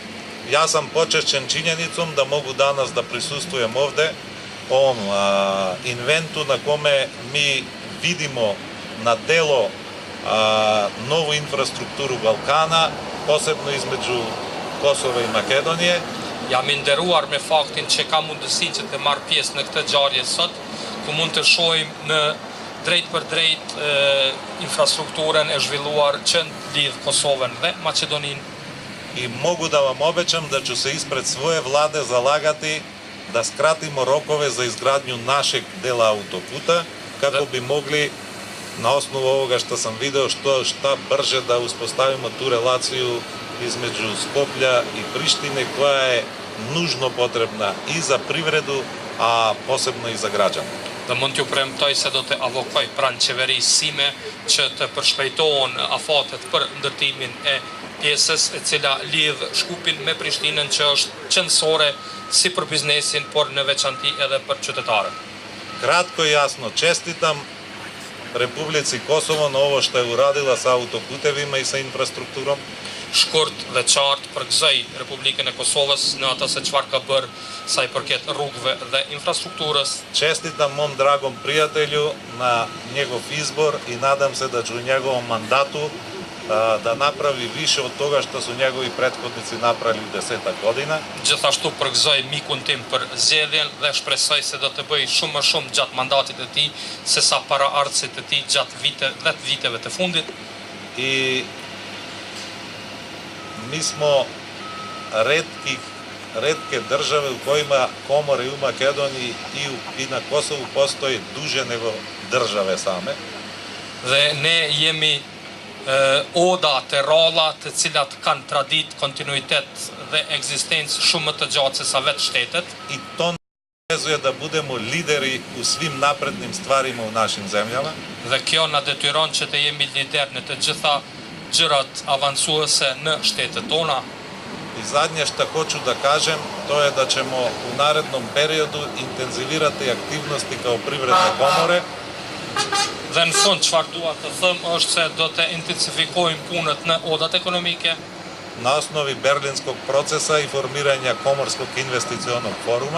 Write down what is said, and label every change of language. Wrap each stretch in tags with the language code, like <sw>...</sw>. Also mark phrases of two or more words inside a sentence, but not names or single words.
<sr>Ja sam počešćen činjenicom da mogu danas da prisustvujem ovde ovom inventu na kome mi vidimo na delo novu infrastrukturu Balkana posebno između Kosova i Makedonije.</sr> <sq>Jam i nderuar me faktin që ka mundësi që të marr pjesë në këtë ngjarje sot, ku mund të shohim në drejt për drejt infrastrukturën e zhvilluar që lidh Kosovën dhe Maqedoninë.</sq> <sr>I mogu da vam obećam da ću se ispred svoje vlade zalagati da skratimo rokove za izgradnju našeg dela autoputa, kako bi mogli na osnovu ovoga što sam video šta brže da uspostavimo tu relaciju između Skoplja i Prištine, koja je nužno potrebna i za privredu, a posebno i za građane.</sr> <sq>Dhe mund t'ju premtoj se do të avokoj pranë qeverisë sime që të përshpejtohen afatet për ndërtimin e pjesës e cila lidh Shkupin me Prishtinën, që është qendrore si për biznesin, por në veçanti edhe për qytetarët.</sq> <sr>Kratko i jasno, čestitam Republici Kosovo na ovo što je uradila sa autoputevima i sa infrastrukturom.</sr> <sq>Shkurt dhe qartë përgëzoj Republikën e Kosovës në atë se çfarë ka bërë sa i përket rrugëve dhe infrastrukturës.</sq> <sr>Čestitam mom dragom prijatelju na njegov izbor i nadam se da će u njegovom mandatu da napravi više od toga što su njegovi prethodnici napravili 10 godina.</sr> <sq>Gjithashtu përgëzoj mikun tim për zgjedhjen dhe shpresoj se do të bëj shumë më shumë gjatë mandatit të tij se sa paraardhësit të tij gjatë 10 viteve të fundit.</sq> <sr>I mi smo retke države u kojima komore i u Makedoniji i na Kosovu postoji duže nego države same.</sr> <sq>Dhe ne jemi oda të ralla të cilat kanë tradit, kontinuitet dhe ekzistencë shumë më të gjatë se sa vetë shtetet.</sq> <sr>I to vezuje da budemo lideri u svim naprednim stvarima u našim zemljama.</sr> <sq>Dhe kjo na detyron që të jemi lider në të gjitha gjërat avancuese në shtetet tona.</sq> <sr>I zadnje što hoću da kažem, to je da ćemo u narednom periodu intenzivirati aktivnosti kao privredne komore.</sr> <sq>Dhe në fund çfarë dua të them është se do të intensifikojmë punët në odat ekonomike</sq> <sr>na osnovi Berlinskog procesa i formiranja Komorskog investicionog foruma.</sr>